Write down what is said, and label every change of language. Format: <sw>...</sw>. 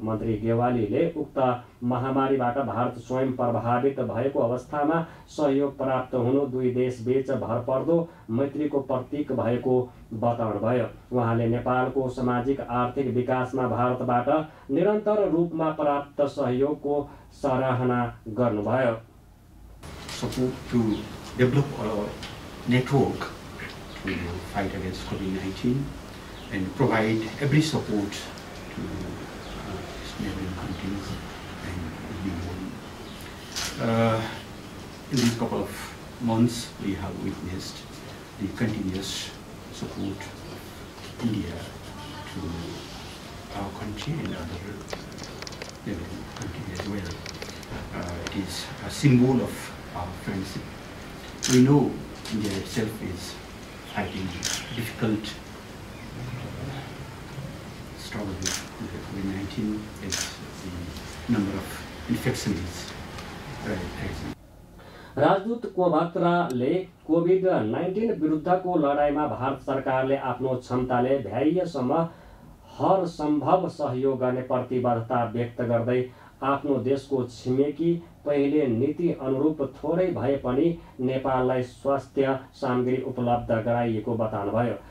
<ne>मन्त्री गेवालीले उक्त महामारीबाट भारत स्वयं प्रभावित भएको अवस्थामा सहयोग प्राप्त हुनु दुई देशबीच भरपर्दो मैत्रीको प्रतीक भएको बताउनुभयो। उहाँले नेपालको सामाजिक आर्थिक विकासमा भारतबाट निरन्तर रूपमा प्राप्त सहयोगको सराहना गर्नुभयो।</ne> <en>Support to develop a network to fight against COVID-19 and provide every support to neighboring countries and the world. In these couple of months, we have witnessed the continuous support of India to our country and other neighboring countries as well. that is a symbol of our friendship. We know India itself is fighting difficult struggle with COVID-19 as the number of infections is rising.</en> <ne>राजदूत कोभात्राले COVID-19 विरुद्धको लडाईँमा भारत सरकारले आफ्नो क्षमताले भ्याइएसम्म हर सम्भव सहयोग गर्ने प्रतिबद्धता व्यक्त गर्दै आफ्नो देशको छिमेकी पहिले नीति अनुरूप थोरै भए पनि नेपाललाई स्वास्थ्य सामग्री उपलब्ध गराइएको बताउनुभयो।</ne>